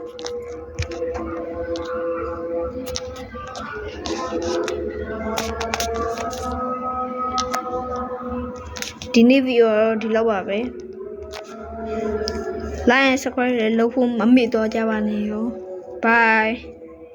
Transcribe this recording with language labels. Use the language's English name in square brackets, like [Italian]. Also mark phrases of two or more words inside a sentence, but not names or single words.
[Burmese] ဒီနေ့ဗီဒီယိုတော့ဒီလောက်ပါပဲ [English] like and subscribe [Burmese] လုပ်ဖို့မမေ့တော့ကြပါနဲ့ရော bye